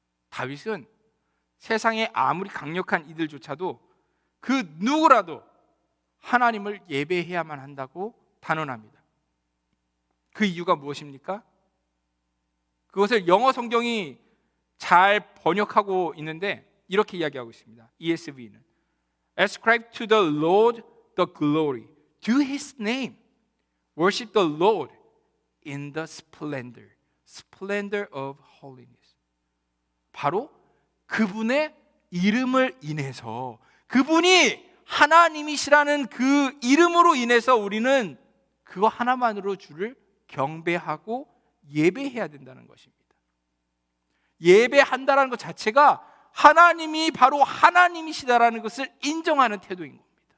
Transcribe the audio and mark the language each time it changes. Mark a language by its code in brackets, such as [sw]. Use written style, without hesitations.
[ko] 다윗은 세상에 아무리 강력한 이들조차도 그 누구라도 하나님을 예배해야만 한다고 단언합니다. 그 이유가 무엇입니까? 그것을 영어 성경이 잘 번역하고 있는데 이렇게 이야기하고 있습니다. [en] ESV는 Ascribe to the Lord the glory, to His name, worship the Lord in the splendor of holiness. [ko] 바로 그분의 이름을 인해서, 그분이 하나님이시라는 그 이름으로 인해서 우리는 그거 하나만으로 주를 경배하고 예배해야 된다는 것입니다. 예배한다는 것 자체가 하나님이 바로 하나님이시다라는 것을 인정하는 태도인 겁니다.